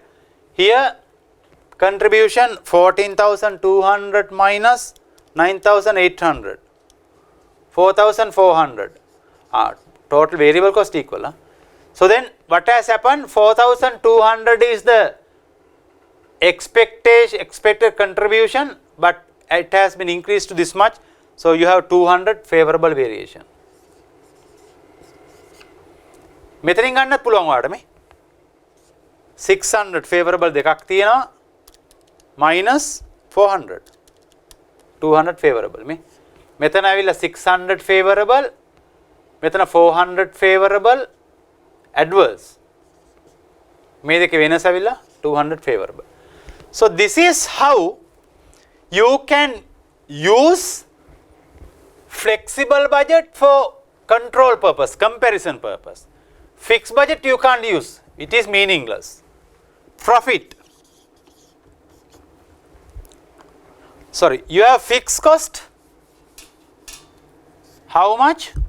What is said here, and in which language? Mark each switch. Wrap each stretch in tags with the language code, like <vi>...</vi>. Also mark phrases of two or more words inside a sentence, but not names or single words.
<en>Here contribution 14,200 minus 9,800, 4,400. Total variable cost equal. Huh? So then what has happened? 4,200 is the expected contribution, but it has been increased to this much. So you have 200 favorable variation.</en> <si>මෙතනින් ගන්නත් පුළුවන් ඔයාලට මේ 600 favorable දෙකක් තියෙනවා minus 400 200 favorable මේ මෙතන ඇවිල්ලා 600 favorable මෙතන 400</si> <en>favorable adverse</en> <si>මේ දෙකේ වෙනස ඇවිල්ලා 200 favorable.</si> <en>So this is how you can use flexible budget for control purpose, comparison purpose. Fixed budget you can't use, it is meaningless. Profit, sorry, you have fixed cost, how much?</en>